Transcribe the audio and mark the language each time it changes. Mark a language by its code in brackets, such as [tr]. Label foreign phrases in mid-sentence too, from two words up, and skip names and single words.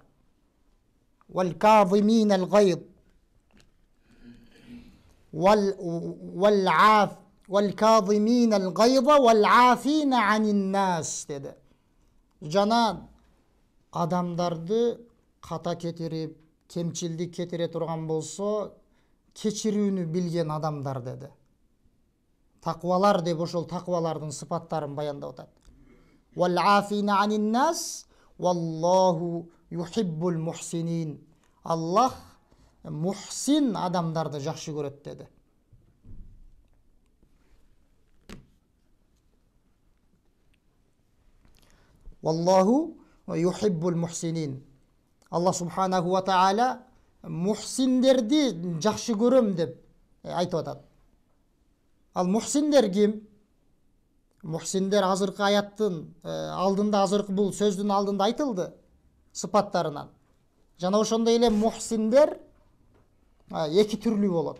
[ar] والكاظمين الغيظ والكاظمين الغيظ والعافين عن الناس dedi. [ky] Жана адамдарды ката кетирип, кемчилдик кетире турган болсо, кечирүүнү билген адамдар dedi. Таквалар деп ошол таквалардын сыпаттарын баяндап атат. [ar] والعافين عن الناس والله يحب المحسنين. [ky] Аллах мухсин адамдарды жакшы көрөт dedi. [ar] والله يحب المحسنين. الله سبحانه وتعالى [ky] мухсиндерди жакшы көрөм деп айтып атат. Ал мухсиндер ким? Мухсиндер азыркы аяттын алдында, азыркы бул сөздүн алдында айтылды сыпаттарынан. Жана ошондой эле мухсиндер эки түрлүү болот.